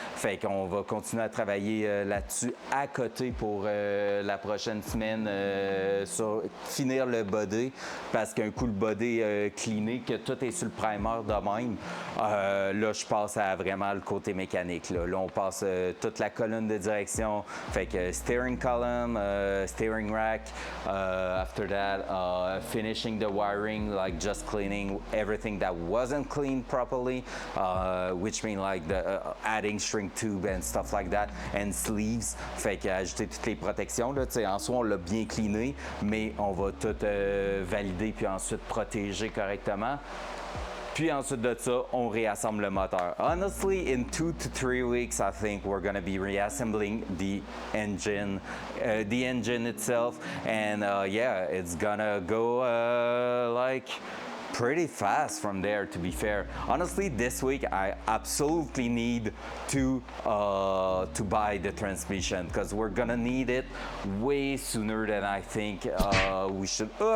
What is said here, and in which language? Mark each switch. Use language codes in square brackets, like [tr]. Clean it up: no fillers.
[fr] Fait qu'on va continuer à travailler là-dessus à côté pour la prochaine semaine sur finir le body. Parce qu'un coup, le body cleané, que tout est sur le primer de même, là, je passe à vraiment le côté mécanique. Là, on passe toute la colonne de direction. Fait que [en] steering column, steering rack, after that finishing the wiring, like just cleaning everything that wasn't cleaned properly, which mean like the adding string tube and stuff like that, and sleeves. [fr] Fait qu'ajouter toutes les protections là, en soi on l'a bien cleané, mais on va tout valider puis ensuite protéger correctement. Puis ensuite de ça, on réassemble le moteur. [en] Honestly, in 2 to 3 weeks, I think we're gonna be reassembling the engine itself, and yeah, it's gonna go like pretty fast from there, to be fair. Honestly, this week I absolutely need to buy the transmission because we're gonna need it way sooner than I think we should.